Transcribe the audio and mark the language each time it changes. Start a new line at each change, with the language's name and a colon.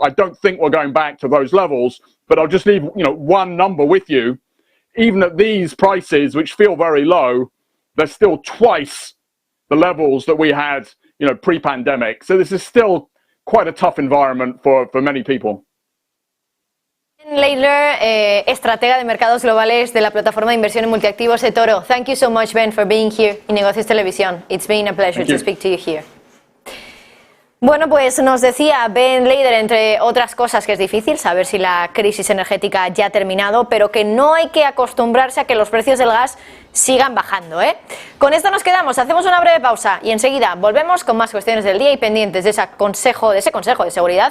English: I don't think we're going back to those levels, but I'll just leave one number with you. Even at these prices, which feel very low, they're still twice the levels that we had, pre-pandemic. So this is still quite a tough environment for many people.
Spanish: Laidler, estratega de mercados globales de la plataforma de inversión en multiactivos eToro.
English: Thank you so much, Ben, for being here in Negocios Televisión. It's been a pleasure to speak to you here.
Spanish: Bueno, pues nos decía Ben Laidler, entre otras cosas, que es difícil saber si la crisis energética ya ha terminado, pero que no hay que acostumbrarse a que los precios del gas sigan bajando, ¿eh? Con esto nos quedamos, hacemos una breve pausa y enseguida volvemos con más cuestiones del día y pendientes de ese consejo de seguridad